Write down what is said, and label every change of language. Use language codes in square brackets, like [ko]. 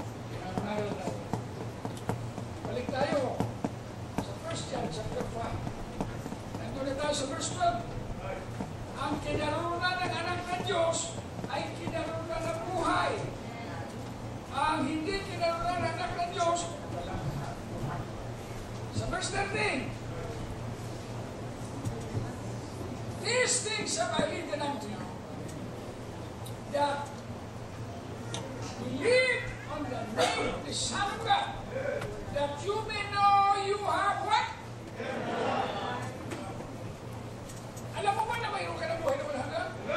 [tl] Pinangaral na. Balik tayo sa 1 John chapter 5. Nandun na tayo sa verse 12. Ang kinaroonan ng anak ng Diyos ay kinaroonan ng buhay. Ang hindi kinaroonan ng anak ng Diyos, wala. [en] Sa verse 13, these things have I written unto you, that believe on the name of the Son of God, that you may know you have what? [tl] Alam mo ba na mayroon ka ng buhay na walang hanggan?